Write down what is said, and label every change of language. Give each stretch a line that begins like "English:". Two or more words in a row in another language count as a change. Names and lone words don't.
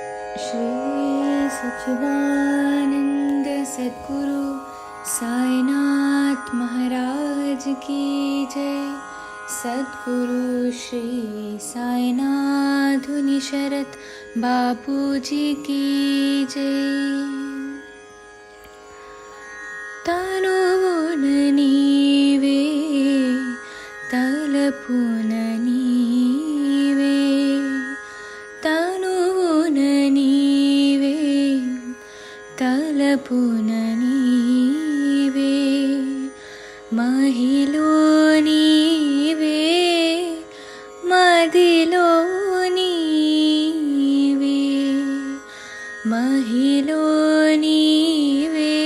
Hindi: श्री सच्चिदानंद सद्गुरु साईनाथ महाराज की जय। सद्गुरु श्री साईनाथ शरत बापू जी की जय।
Telugu: తనువున నీవే తలపున నీవే, తనువున నీవే తలపున నీవే, మహిలో నీవే మదిలో నీవే, మహిలో నీవే